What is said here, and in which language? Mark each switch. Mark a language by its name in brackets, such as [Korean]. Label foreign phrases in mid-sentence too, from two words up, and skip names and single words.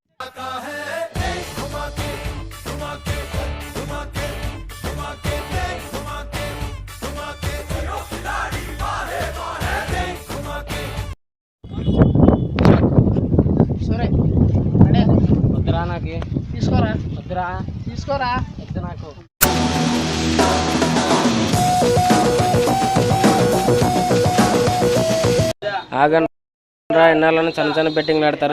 [Hindi] घुमा के घुमा के घुमा के घुमा के घुमा के घुमा के जियो खिलाड़ी वाह वाह घुमा के [Telugu] సరే వద్దురా నాకు తీసుకోరా వద్దు నాకు. ఆగండ్రా, ఎన్నాళ్ళని చిన్న చిన్న బెట్టింగ్లు ఆడతారు.